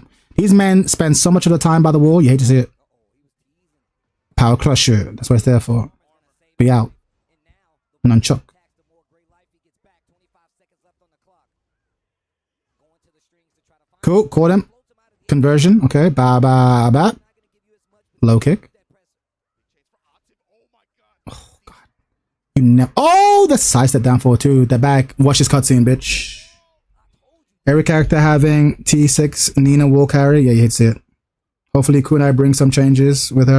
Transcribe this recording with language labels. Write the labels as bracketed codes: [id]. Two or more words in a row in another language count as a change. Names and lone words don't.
[en] These men spend so much of the time by the wall. You hate to see it. Power crusher. That's what it's there for. Be out. Nunchuck. Cool. Caught him. Conversion. Okay. Ba ba ba. Low kick. Oh god. You never. Oh, the side step down forward too. The back. Watch this cutscene, bitch. Every character having T6 Nina will carry. Yeah, you hate to see it. Hopefully Kunai brings some changes with her.